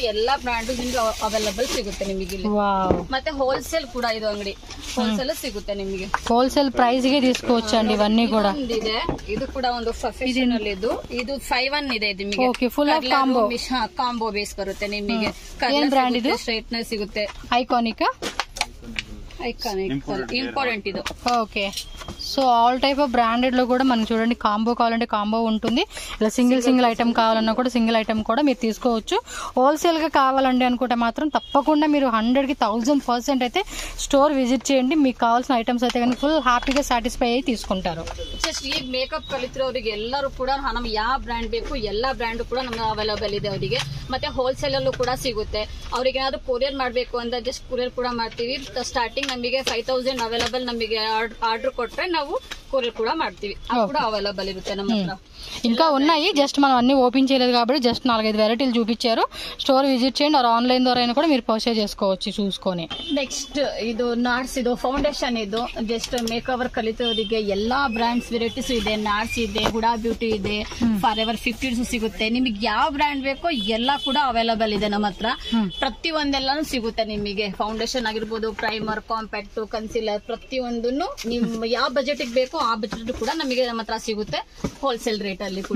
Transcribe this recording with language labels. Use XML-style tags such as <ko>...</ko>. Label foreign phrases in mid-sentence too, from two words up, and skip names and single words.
<kn>ಎಲ್ಲಾ ಬ್ರಾಂಡ್ ನಿಮ್ಗೆ ಅವೈಲಬಲ್ ಸಿಗುತ್ತೆ ನಿಮಗೆ. ಮತ್ತೆ ಹೋಲ್ಸೇಲ್ ಕೂಡ ಇದು ಅಂಗಡಿ, ಹೋಲ್ಸೇಲ್ ಸಿಗುತ್ತೆ ನಿಮಗೆ.</kn> <en>wholesale price</en> <te>ಗೆ తీసుకోవచ్చు అండి ఇవన్నీ కూడా.</te> <kn>ಇದು ಕೂಡ ಒಂದು ಪ್ರೊಫೆಷನಲ್ ಇದು 5-1 ಇದೆ ನಿಮಗೆ.</kn> <en>okay, full of combo.</en> <kn>ಕಾಂಬೋ ಬೇಸ್ ಬರುತ್ತೆ ನಿಮಗೆ. ಏನ್ ಬ್ರಾಂಡ್ ಇದು? ಸ್ಟ್ರೈಟ್ನರ್ ಸಿಗುತ್ತೆ. ಐಕಾನಿಕ್</kn> <te>ఇంపార్టెంట్ ఇది. ఓకే,</te> <en>so all type of branded</en> <te>లో కూడా మనకి చూడండి కాంబో కావాలంటే కాంబో ఉంటుంది. ఇలా సింగిల్ ఐటమ్ కావాలన్నా కూడా సింగిల్ ఐటమ్ కూడా మీరు తీసుకోవచ్చు. హోల్సేల్ గా కావాలండి అనుకుంటే మాత్రం తప్పకుండా మీరు 100కి 1000% అయితే</te> <en>store visit</en> <te>చేయండి. మీకు కావాల్సిన ఐటమ్స్ అయితే కానీ ఫుల్ హ్యాపీగా సాటిస్ఫై అయ్యి తీసుకుంటారు.</te> <kn>ಈ ಮೇಕಪ್ ಕಲಿತಿರೋರಿಗೆ ಎಲ್ಲರೂ ಕೂಡ ನಮ್ಗೆ ಯಾವ ಬ್ರ್ಯಾಂಡ್ ಬೇಕು ಎಲ್ಲಾ ಬ್ರ್ಯಾಂಡ್ ಕೂಡ ನಮ್ಗೆ ಅವೈಲಬಲ್ ಇದೆ ಅವರಿಗೆ. ಮತ್ತೆ ಹೋಲ್ಸೇಲ್ ಅಲ್ಲೂ ಕೂಡ ಸಿಗುತ್ತೆ. ಅವ್ರಿಗೆ ಏನಾದ್ರು ಕೊರಿಯರ್ ಮಾಡಬೇಕು ಅಂದ್ರೆ ಜಸ್ಟ್ ಕೊರಿಯರ್ ಕೂಡ ಮಾಡ್ತೀವಿ. ಸ್ಟಾರ್ಟಿಂಗ್ ನಮಗೆ 5,000 ಅವೈಲಬಲ್ ನಮಗೆ ಆರ್ಡರ್ ಕೊಟ್ರೆ ನಾವು కొరియర్ కూడా ಮಾಡ್ತೀವಿ. ಅದು ಕೂಡ అవైలబుల్ ఇರುತ್ತೆ ನಮ್ಮ ಹತ್ರ.</kn> <te>ఇంకా ఉన్నాయి, జస్ట్ మనం అన్ని ఓపెన్ చేయలేదు కాబట్టి జస్ట్ 4-5 వెరైటీలు చూపించారు.</te> <en>store visit</en> <te>చేయండి, ఆర్ ఆన్లైన్ ద్వారా అయినా కూడా మీరు పర్చేజ్ చేసుకోవచ్చు చూసుకొని.</te> <kn>నెక్స్ట్ ಇದು ನಾರ್ಸ್, ಇದು ಫೌಂಡೇಶನ್. ಇದು ಜಸ್ಟ್</kn> <en>make over</en> <kn>ಕಲಿತವರಿಗೆ ಎಲ್ಲಾ ಬ್ರಾಂಡ್ಸ್ ವೆರೈಟೀಸ್ ಇದೆ. ನಾರ್ಸ್ ಇದೆ, ಹುಡಾ ಬ್ಯೂಟಿ ಇದೆ, ಫಾರ್ ಎವರ್ 50 ಸಿಗುತ್ತೆ. ನಿಮಗೆ ಯಾವ ಬ್ರಾಂಡ್ ಬೇಕೋ ಎಲ್ಲ ಕೂಡ ಅವೈಲಬಲ್ ಇದೆ ನಮ್ಮ ಹತ್ರ. ಪ್ರತಿ ಒಂದೆಲ್ಲಾನು ಸಿಗುತ್ತೆ ನಿಮಗೆ. ಫೌಂಡೇಶನ್ ಆಗಿರ್ಬೋದು, ಪ್ರೈಮರ್, ಕಾಂಪ್ಯಾಕ್ಟ್, ಕನ್ಸೀಲರ್, ಪ್ರತಿಯೊಂದನ್ನು ನಿಮ್ ಯಾವ ಬಜೆಟ್ ಬೇಕೋ ಆ ಬಜೆಟ್ ಕೂಡ ನಮಗೆ ನಮ್ಮ ಹತ್ರ ಸಿಗುತ್ತೆ ಹೋಲ್ಸೇಲ್ ರೇಟ್ ಅಲ್ಲಿ ಕೂಡ.</kn>